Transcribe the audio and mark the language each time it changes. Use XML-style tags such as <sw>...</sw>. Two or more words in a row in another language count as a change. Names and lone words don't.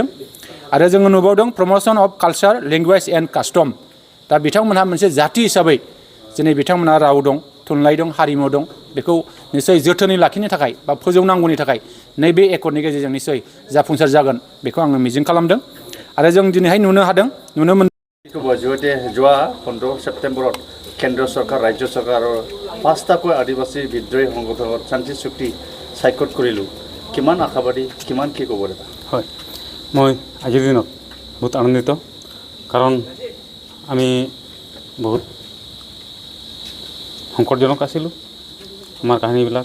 <brx>आरो जोङो नुबावदों</brx> <en>promotion of culture, language and custom.</en> <brx>दा बिथांमोनहा मोनसे जाथि हिसाबै दिनै बिथांमोनहा राव दं, थुनलाइ दं, हारिमु दं, बेखौ निसय जोथोनै लाखिनो थाखाय बा फोजौनांगौनि थाखाय नैबे एकर्डनि गेजेरजों निसय जाफुंसार जागोन, बेखौ आङो मिजिं खालामदों। आरो जों दिनैहाय नुनो मोन्दों</brx> <as>যোৱা 15 ছেপ্টেম্বৰত কেন্দ্ৰ চৰকাৰ, ৰাজ্য চৰকাৰ আৰু 5টাকৈ আদিবাসী বিদ্ৰোহী সংগঠনত শান্তি চুক্তি স্বাক্ষৰ কৰিলোঁ। কিমান আশাবাদী, কিমান কি ক'ব দাদা? হয়, মই আজিৰ দিনত বহুত আনন্দিত, কাৰণ আমি বহুত সংকটজনক আছিলোঁ আমাৰ কাহিনীবিলাক।</as>